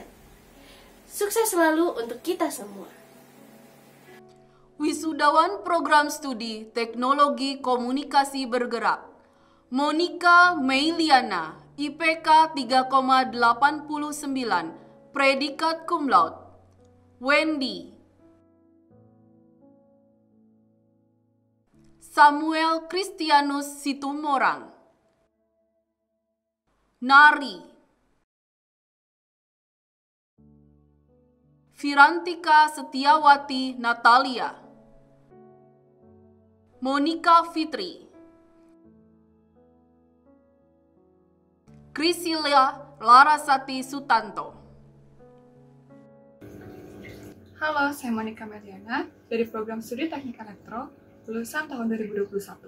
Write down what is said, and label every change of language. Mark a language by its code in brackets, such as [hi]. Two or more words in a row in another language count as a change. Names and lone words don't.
[id] Sukses selalu untuk kita semua. Wisudawan Program Studi Teknologi Komunikasi Bergerak. Monica Meiliana, IPK 3,89, predikat [la] cum laude. [id] Wendy. Samuel Christianus Situmorang. Nari. Firantika Setiawati Natalia. Monica Fitri. Krisila Larasati Sutanto. Halo, saya Monica Meliana dari program studi Teknik Elektro, lulusan tahun 2021.